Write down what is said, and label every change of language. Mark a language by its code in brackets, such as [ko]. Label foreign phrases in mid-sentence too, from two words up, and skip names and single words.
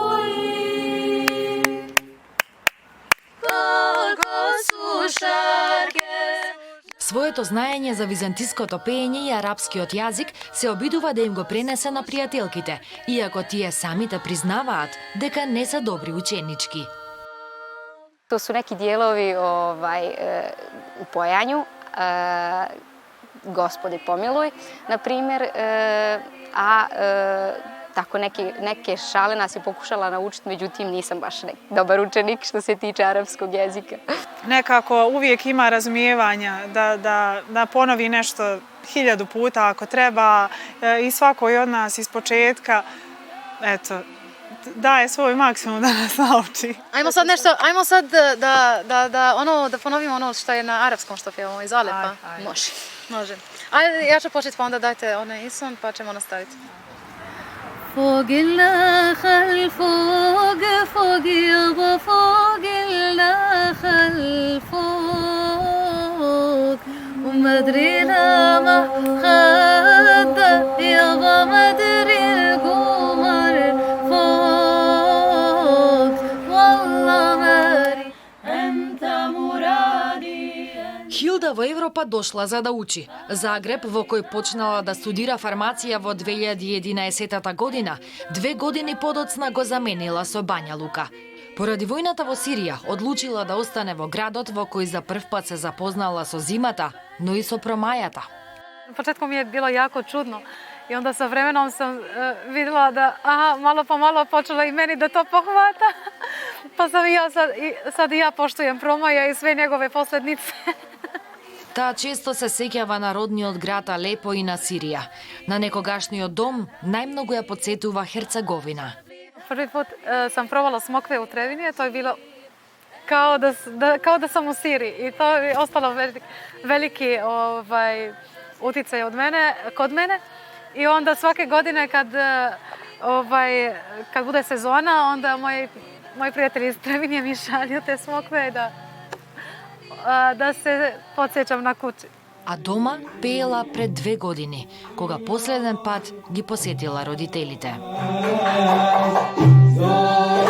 [mk] Своето знаење за византиското пеење и арапскиот јазик се обидува да им го пренесе на пријателките, иако тие самите признаваат дека не се добри ученички. [sr] To su neki dijelovi u pojanju, [cu] Gospodi pomiluj, [sr] na primjer, tako neke šale nas je pokušala naučiti, međutim nisam baš dobar učenik što se tiče arapskog jezika. Nekako uvijek ima razumijevanja da ponovi nešto 1000 puta ako treba i svako od nas iz početka, eto, daje svoj maksimum da nas nauči. Ajmo sad da ponovimo ono što je na arapskom što pjevamo iz Alepa. Može. Ajde, ja ću početi pa onda dajte onaj ison pa ćemo nastaviti. [ar] فوق النخل فوق فوق يابا فوق النخل فوق وما ادري لما خد يابا ما ادري القمر فوق والله ماري انت مرادي. [mk] Хилда во Европа дошла за да учи. Загреб, во кој почнала да студира фармација во 2011 година, 2 години подоцна го заменила со Бања Лука. Поради војната во Сирија, одлучила да остане во градот во кој за прв пат се запознала со зимата, но и со промајата. [sr] Na početku mi je bilo jako čudno i onda sa vremenom sam vidjela da malo po malo počelo i meni da to pohvata. Pa sam i ja sad i ja poštujem Promaja i sve njegove poslednice. [mk] Таа често се сеќава на родниот град Алепо и на Сирија. На некогашниот дом најмногу ја потсетува Херцеговина. [sr] Prvi put sam probala smokve u Trebinje, to je bilo kao da sam u Siriji i to je ostalo veliki uticaj kod mene. I onda svake godine kad bude sezona, onda moji prijatelji iz Trebinje mi šalju te smokve da se podsjećam na kući. [mk] А дома пеела пред 2 години, кога последен пат ги посетила родителите.